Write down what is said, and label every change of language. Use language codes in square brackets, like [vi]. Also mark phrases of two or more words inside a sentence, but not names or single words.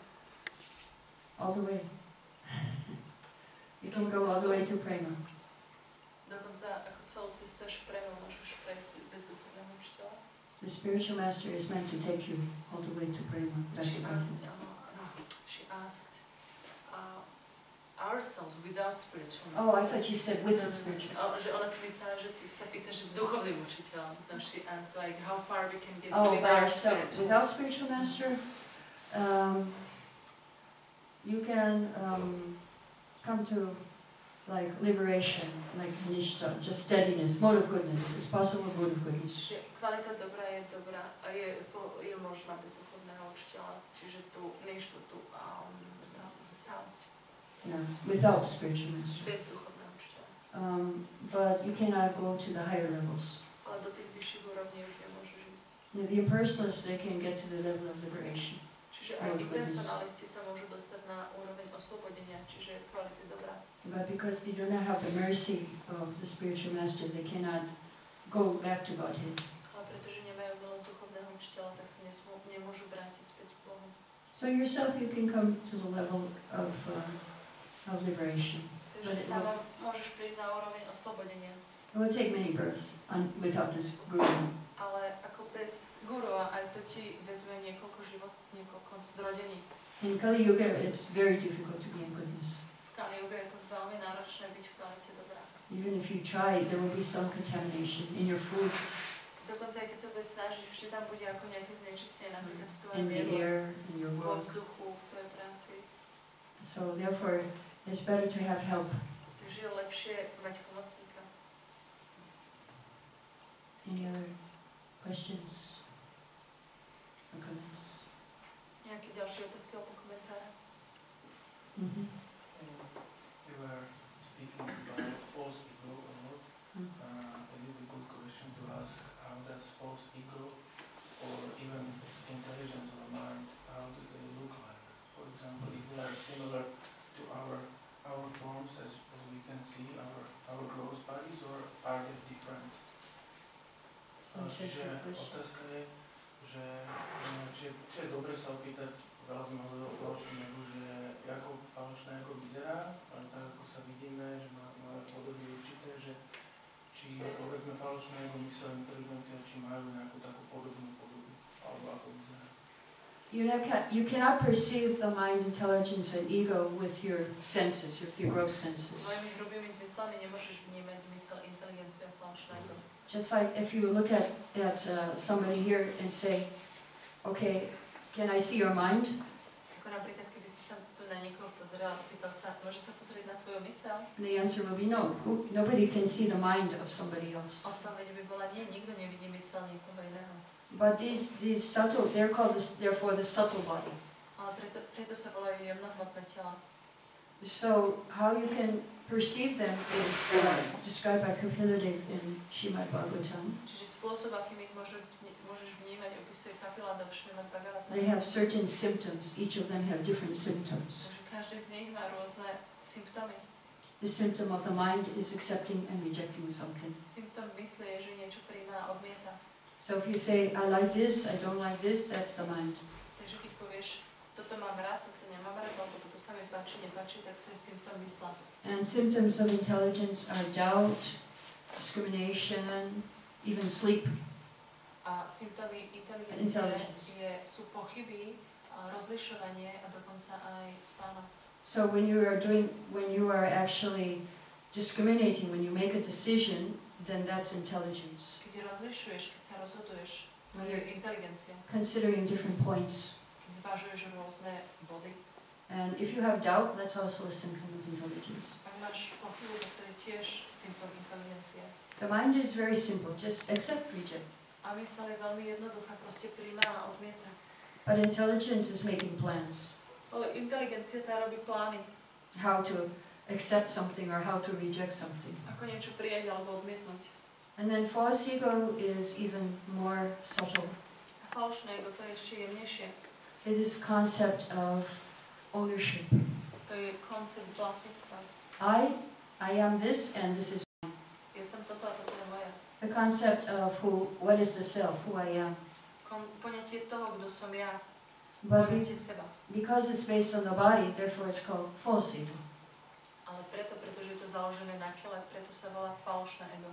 [en] All the way. You can go all the way to prema. [sk] Dokonca ako celú cestu až k premu môžeš prejsť bez duchovného učiteľa. [en] The spiritual master is meant to take you all the way to prema, back to Godhead. She asked ourselves without spiritual master. Oh, I thought you said with the spiritual. [sk] Že ona si myslela, že ty sa pýtaš s duchovným učiteľom. [en] No, she asked like how far we can get Oh, by without ourselves. spiritual. Without spiritual master, you can come to like liberation, like nishta, just steadiness, mode of goodness. It's possible mode of goodness. [sk] Čiže kvalita dobrá je dobrá a je možná bez duchovného učiteľa. Čiže tú ništu, tú stálosť. [en] Yeah, without spiritual master. [sk] Bez duchovného učiteľa. [en] But you cannot go to the higher levels. [sk] Ale do tých vyšších úrovní už nemôžeš ísť. [en] The impersonalists, they can get to the level of liberation. [sk] Čiže aj impersonalisti sa môžu dostať na úroveň oslobodenia, čiže kvality dobrá. [en] But because they do not have the mercy of the spiritual master, they cannot go back to Godhead. [sk] Ale pretože nemajú milosť duchovného učiteľa, tak sa nemôžu vrátiť späť k Bohu. [en] So yourself, you can come to the level of liberation. [sk] Takže sama môžeš prísť na úroveň oslobodenia. [en] It will take many births without this guru. [sk] Ale ako bez guru, aj to ti vezme niekoľko zrodení. [en] In Kali Yuga, it's very difficult to be in goodness. [sk] V Kali Yuga je to veľmi náročné byť v kvalite dobrá. [en] Even if you try, there will be some contamination in your food, [sk] Dokonca aj keď sa budeš snažiť, vždy tam bude ako nejaké znečistenie, napríklad v tvojom [en] in the [sk] jedle, [en] air, in your [sk] vo [en] work. [sk] vzduchu, v tvojej práci. [en] So therefore, it's better to have help. [sk] Takže je lepšie mať pomocníka. [en] Any other questions or comments? [sk] Nejaké ďalšie otázky alebo komentáre? [en] We were speaking about false ego a lot. It is a good question to ask, how does false ego or even intelligence or mind, how do they look like? For example, if they are similar to our forms as we can see, our gross bodies, or are they different? [sk] Čiže otázka je, že či je dobre sa opýtať, veľa sme hovorili o falošnom egu, že ako falošné ego vyzerá, ale tak ako sa vidíme, že máme podoby určité, že či povedzme falošné ego, mysel, inteligencia, či majú nejakú takú podobnú podobu, alebo ako vyzerá. [en] You cannot perceive the mind, intelligence, and ego with your senses, with your gross senses. [sk] Svojimi hrubými zmyslami nemôžeš vnímať mysel, inteligenciu a falošné ego. [en] Just like if you look at somebody here and say, okay, can I see your mind? [sk] Ako napríklad, keby si sa tu na niekoho pozrel a spýtal sa, môže sa pozrieť na tvoju mysel? [en] The answer will be no. Nobody can see the mind of somebody else. [sk] Odpoveď by bola nie, nikto nevidí mysel niekoho iného. [en] But these subtle, they're called therefore the subtle body. [sk] Ale preto sa volajú jemnohmotné tela. [en] So how you can perceive them is described by Kapiladev in Srimad Bhagavatam. [sk] Čiže spôsob, akým ich môžeš vnímať, opisuje Kapiladev v Srimad Bhagavatam. [en] They have certain symptoms. Each of them have different symptoms. [sk] Takže každý z nich má rôzne symptómy. [en] The symptom of the mind is accepting and rejecting something. [sk] Symptóm mysle je, že niečo prijíma a odmieta. [en] So if you say, I like this, I don't like this, that's the mind. [sk] Takže keď povieš, toto mám rád, toto nemám rád, alebo toto sa mi páči, nepáči, tak to je symptóm mysla. [en] And symptoms of intelligence are doubt, discrimination, even sleep. [sk] A symptómy inteligencie sú pochyby, rozlišovanie a dokonca aj spánok. [en] So when you are actually discriminating, when you make a decision, then that's intelligence. [sk] Keď rozlišuješ, keď sa rozhoduješ, to je inteligencia. [en] Considering different points. [sk] Keď zvažuješ rôzne body. [en] And if you have doubt, that's also a symptom of intelligence. [sk] Ak máš pochybu, to je tiež symptom inteligencie. [en] The mind is very simple, just accept, reject. [sk] A myseľ je veľmi jednoduchá, proste príjma a odmieta. [en] But intelligence is making plans. [sk] Ale inteligencia tá robí plány. [en] How to accept something or how to reject something. [sk] Ako niečo prijať alebo odmietnúť. [en] And then false ego is even more subtle. [sk] A falošné ego to je ešte jemnejšie. [en] It is concept of ownership. [sk] To je koncept vlastníctva. [en] I am this and this is mine. [sk] Ja som toto a toto je moje. [en] The concept of what is the self, who I am. [sk] Poňatie toho, kto som ja. [en] But [sk] Poňatie seba. [en] because it's based on the body, therefore it's called false ego. [sk] Ale pretože je to založené na tele, preto sa volá falošné ego.